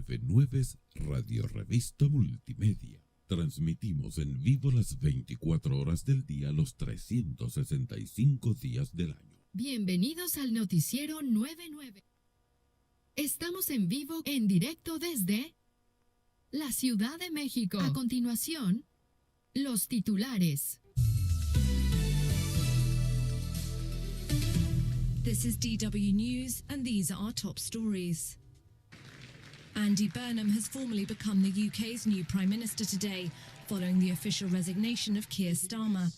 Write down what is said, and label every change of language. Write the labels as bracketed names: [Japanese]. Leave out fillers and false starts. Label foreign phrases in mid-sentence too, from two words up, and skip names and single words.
[Spanish] Nueves, Radio Revista Multimedia. Transmitimos en vivo las 24 horas del día, los 365 días del año. Bienvenidos al noticiero 99. Estamos en vivo, en directo desde la Ciudad de México. A continuación, los titulares. [English] This is DW News, and these are our top stories. Andy Burnham has formally become the UK's new Prime Minister today, following the official resignation of Keir Starmer.